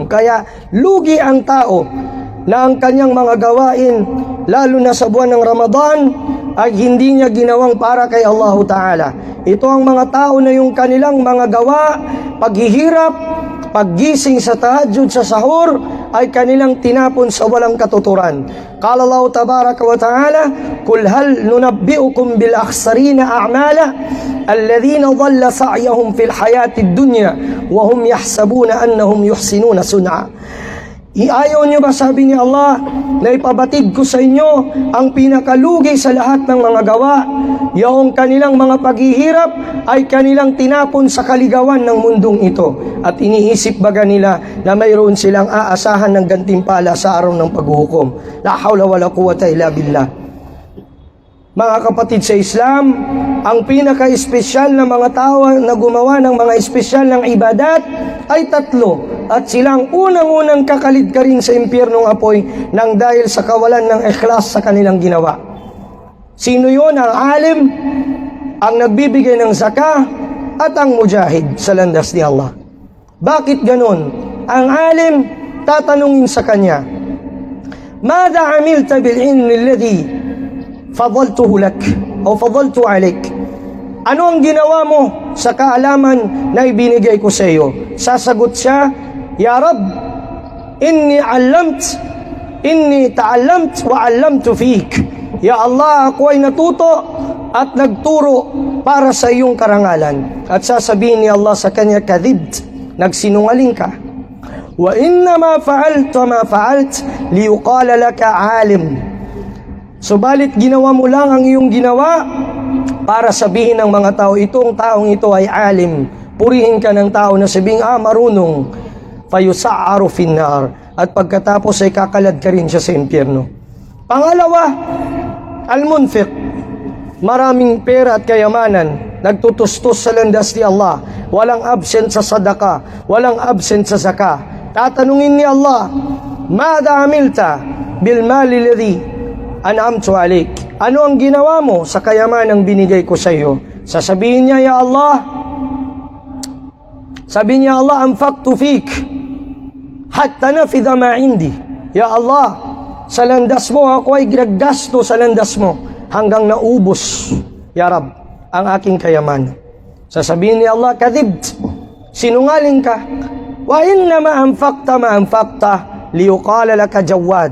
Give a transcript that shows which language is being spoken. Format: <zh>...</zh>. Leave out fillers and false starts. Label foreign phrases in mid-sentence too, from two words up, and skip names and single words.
<tl>Kaya lugi ang tao na ang kanyang mga gawain, lalo na sa buwan ng Ramadan, ay hindi niya ginawang para kay Allah Ta'ala. Ito ang mga tao na yung kanilang mga gawa, paghihirap, paggising sa tahajjud, sa sahur, ay kanilang tinapon sa walang katuturan.</tl> <ar>قال الله تبارك وتعالى قل هل ننبئكم بالأخسرين أعمالا الذين ضل سعيهم في الحياة الدنيا وهم يحسبون أنهم يحسنون صنعا.</ar> <tl>Ayaw niyo ba, sabi ni Allah, na ipabatid ko sa inyo ang pinakalugi sa lahat ng mga gawa? Yung kanilang mga paghihirap ay kanilang tinapon sa kaligawan ng mundong ito. At iniisip baga nila na mayroon silang aasahan ng gantimpala sa araw ng paghukom.</tl> <ar>لا حول ولا قوة إلا بالله.</ar> <tl>Mga kapatid sa Islam, ang pinaka-espesyal na mga tao na gumawa ng mga espesyal ng ibadat ay tatlo. At silang unang-unang kakalid ka rin sa impyernong apoy nang dahil sa kawalan ng ikhlas sa kanilang ginawa. Sino yun? Ang alim, ang nagbibigay ng zakah, at ang mujahid sa landas ni Allah. Bakit ganon? Ang alim, tatanungin sa kanya,</tl> <ar>ماذا عملت بالعلم الذي فضلته لك أو فضلت عليك?</ar> <tl>Ano ang ginawa mo sa kaalaman na ibinigay ko sa iyo? Sasagot siya,</tl> <ar>يا رب إني تعلمت وعلمت فيك. يا الله,</ar> <tl>ako ay natuto at nagturo para sa iyong karangalan. At sasabihin ni Allah sa kanya, kadhibt, nagsinungaling ka.</tl> <ar>وإنما فعلت ليقال لك عالم.</ar> <tl>Subalit ginawa mo lang ang iyong ginawa para sabihin ng mga tao, itong taong ito ay alim. Purihin ka ng tao na sabing, marunong.</tl> <ar>فيسعر في النار.</ar> <tl>At pagkatapos ay kakalad ka rin siya sa impyerno. Pangalawa, al-munfiq. Maraming pera at kayamanan, nagtutustos sa landas ni Allah. Walang absent sa sadaka, walang absent sa zakah. Tatanungin ni Allah,</tl> <ar>ماذا عملت بالمال الذي أنعمت عليك?</ar> <tl>Ano ang ginawa mo sa kayamanang binigay ko sa iyo? Sasabihin niya,</tl> <ar>يا الله,</ar> <tl>sabi niya,</tl> <ar>الله أنفقت فيك حتى نفد ما عندي. يا الله,</ar> <tl>sa landas mo ako ay ginagasto sa landas mo hanggang naubos,</tl> <ar>يا رب,</ar> <tl>ang aking kayamanan. Sasabihin ni Allah, kadhibt, sinungaling ka.</tl> <ar>وإنما أنفقت ليقال لك جواد.</ar>